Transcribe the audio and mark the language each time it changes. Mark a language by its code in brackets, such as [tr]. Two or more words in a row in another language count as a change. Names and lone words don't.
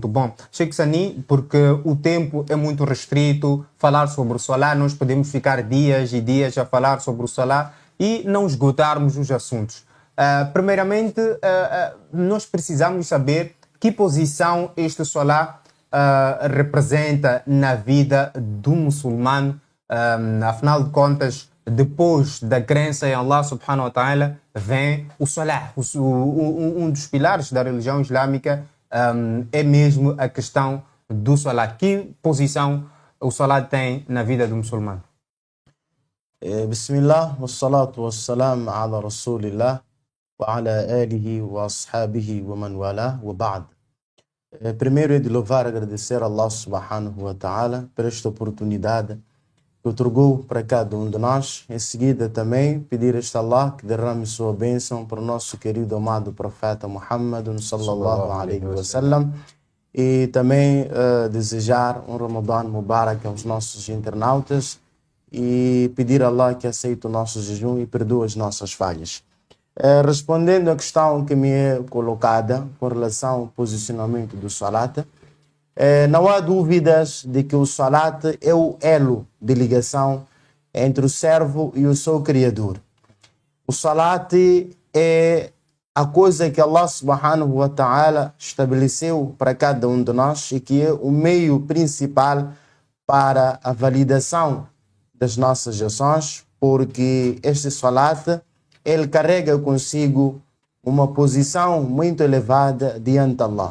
[pt] Bom, Sheikh Sani, porque o tempo é muito restrito, falar sobre o Salah, nós podemos ficar dias e dias a falar sobre o Salah e não esgotarmos os assuntos. Primeiramente, nós precisamos saber que posição este Salah representa na vida do muçulmano. Afinal de contas, depois da crença em Allah [ar] سبحانه وتعالى, [pt] vem o Salah. Um dos pilares da religião islâmica é mesmo a questão do Salah. Que posição o Salah tem na vida do muçulmano? [ar] بسم الله والصلاة والسلام على رسول الله وعلى آله وأصحابه ومن والاه وبعد. [pt] Primeiro é de louvar e agradecer a Allah [ar] سبحانه وتعالى [pt] por esta oportunidade que otorgou para cada um de nós. Em seguida também pedir a este Allah que derrame sua bênção para o nosso querido amado profeta Muhammad [ar] صلى الله عليه وسلم [pt] e também desejar um [ar] رمضان مبارك [pt] aos nossos internautas e pedir a Allah que aceite o nosso jejum e perdoe as nossas falhas. Respondendo à questão que me é colocada com relação ao posicionamento do Salat, Não há dúvidas de que o salat é o elo de ligação entre o servo e o seu Criador. O salat é a coisa que Allah [ar] سبحانه وتعالى [pt] estabeleceu para cada um de nós e que é o meio principal para a validação das nossas ações, porque este salat, ele carrega consigo uma posição muito elevada diante de Allah.